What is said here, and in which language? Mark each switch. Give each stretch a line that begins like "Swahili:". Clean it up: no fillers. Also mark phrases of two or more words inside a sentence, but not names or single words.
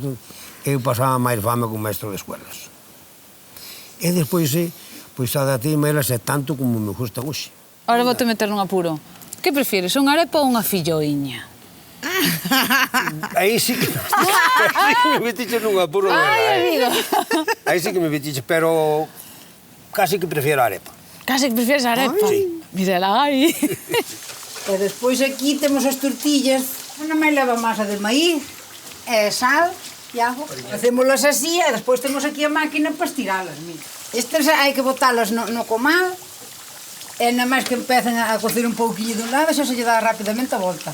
Galician: Eu pasaba máis fame con
Spanish: maestro de escuelas.
Galician: E despois, pois adapteime elas é tanto como me gusta hoxe. Ahora vou te meter nun apuro. Que prefires, unha arepa ou unha filloiña? Aí sí que me metiche nun apuro de verdade. Ai, amigo. Aí sí que me metiche, pero casi que prefiero a arepa. Casi que prefieres a arepa? Sí. Mírala aí. E despois aquí temos as tortillas. Unha máis leva masa de maíz, sal e ajo. Hacémolas así e despois temos aquí a máquina para estiralas, mira. Estas hai que botalas no comal e nada máis que empecen a cocer un pouquinho dun lado xa se lle dá rapidamente a volta.